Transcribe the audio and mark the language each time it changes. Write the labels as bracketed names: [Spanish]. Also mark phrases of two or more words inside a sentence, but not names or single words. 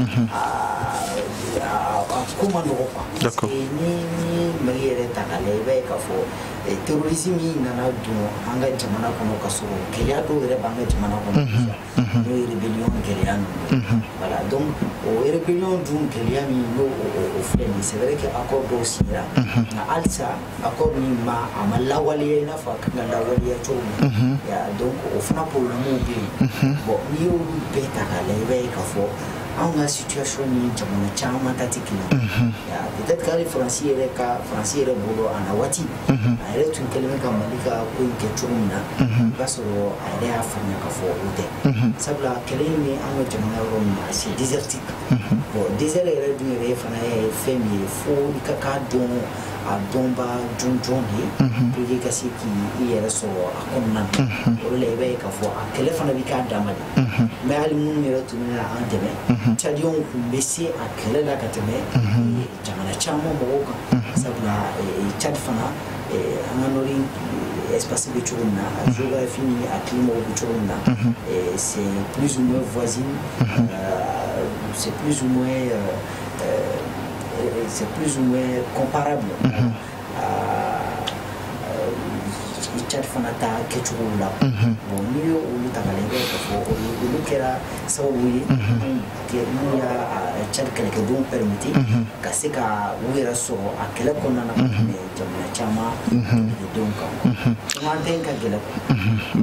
[Bambara] a ko ma nɔgɔ quoi [French] parce que [Bambara] ni Mali yɛrɛ ta k'a lajɛ i b'a ye k'a fɔ terrorisme in nana don an ka jamana kɔnɔ ka sɔrɔ gɛlɛya dɔw yɛrɛ b'an ka jamana kɔnɔ n'o ye rébellion gɛlɛya ninnu voilà donc o rébellion dun gɛlɛya min n'o filɛ nin [French] c'est vrai que [Bambara] accord dɔw sigira nka halisa accord min a ma lawaleya i n'a fɔ a kan ka lawaleya cogo min donc o fana problème bɛ yen bon n'i y'olu bɛɛ ta k'a lajɛ i b'a ye k'a fɔ anw ka situation ni jamana caman ta tɛ kelen [French] peut-être que [Bambara] hali Faransi yɛrɛ bolo a na waati a yɛrɛ tun kɛlen bɛ ka Mali ka ko in kɛ cogo min na i b'a sɔrɔ a yɛrɛ y'a faamuya k'a fɔ o tɛ sabula kɛlɛ in bɛ an ka jamana yɔrɔ min na [French] c'est désertique [Bambara] bon désert yɛrɛ dun yɛrɛ fana ye fɛn min ye fo i ka k'a dɔn a dɔnba jɔnjɔn de [French] pour que [Bambara] i ka se k'i yɛrɛ sɔrɔ a kɔnɔna na o de la i b'a ye k'a fɔ a kɛlɛ fana bɛ k'a dama de mais hali minnu yɛrɛ tun bɛna an dɛmɛ Tchadiens tun bɛ se a kɛlɛ la ka tɛmɛ jamana caman mɔgɔw kan sabula Tchad fana an ka nɔri espace bɛ cogo min na a géographie ni a climat bɛ cogo min na [French] c'est plus ou moins voisine c'est plus ou moins [Bambara] comparable Tchad fana ta kɛcogo la bon n'i ye olu ta k'a lajɛ i b'a ye k'a fɔ olu kɛra sababu ye minnu y'a Tchad kɛlɛkɛdenw permettre ka se ka u yɛrɛ sɔrɔ a kɛlɛ kɔnɔna na ka tɛmɛ jamana caman kɛlɛkɛdenw kan donc an tɛ in ka gɛlɛn quoi.